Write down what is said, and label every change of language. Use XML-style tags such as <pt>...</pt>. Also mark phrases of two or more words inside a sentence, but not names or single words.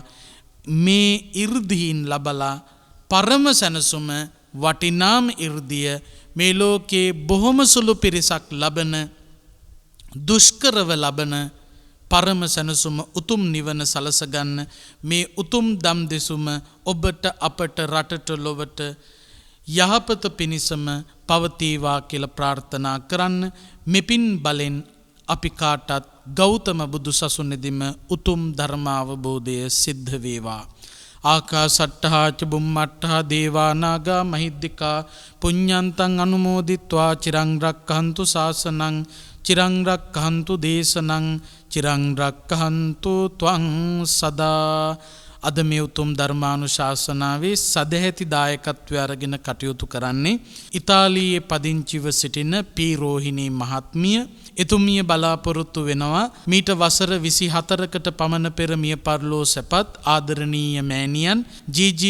<si>මේ 이르දීන් ලබලා පරම සැනසුම වටිනාම 이르දිය මේ ලෝකේ බොහොම සුළු පිරිසක් ලබන, දුෂ්කරව ලබන පරම සැනසුම උතුම් නිවන සලස ගන්න මේ උතුම් දම් දෙසුම ඔබට, අපට, රටට, ලොවට යහපත පිණිසම පවතිවා කියලා ප්‍රාර්ථනා කරන්න. මෙපින් බලෙන් අපි කාටත් ගෞතම බුදු සසුනේදීම උතුම් ධර්මාවබෝධය සිද්ධ වේවා.</si> <pi>ආකාසට්ඨා ච බුම්මට්ඨා දේවා නාග මහිද්దికා පුඤ්ඤන්තං අනුමෝදිත්වා චිරං රක්ඛන්තු ශාසනං චිරං රක්ඛන්තු දේශනං චිරං රක්ඛන්තු ත්වං සදා.</pi> <si>අද මේ උතුම් ධර්මානුශාසනාවේ සදැහැති දායකත්වය අරගෙන කටයුතු කරන්නේ ඉතාලියේ පදිංචිව සිටින පී රෝහිණී මහත්මිය. එතුමිය බලාපොරොත්තු වෙනවා මීට වසර 24කට පමණ පෙර මිය පරලෝ සැපත් ආදරණීය මෑණියන් ජී.ජී.</si>